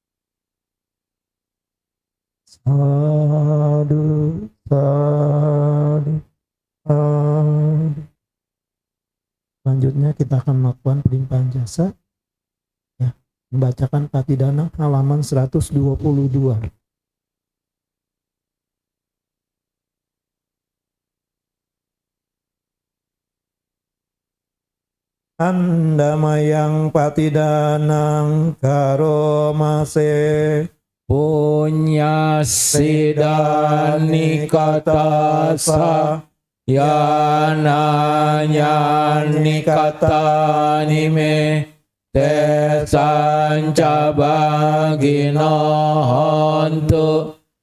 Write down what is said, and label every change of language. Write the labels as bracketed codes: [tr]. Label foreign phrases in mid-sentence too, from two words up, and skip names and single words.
[pi] Sadu, sadu, sadu. [id] Selanjutnya kita akan melakukan pelimpahan jasa. Ya, membacakan Patidana halaman 122. [pi] Andamayang patidanang karomase. Punya sidani katasa yananya nikata nime te sanca bagino hontu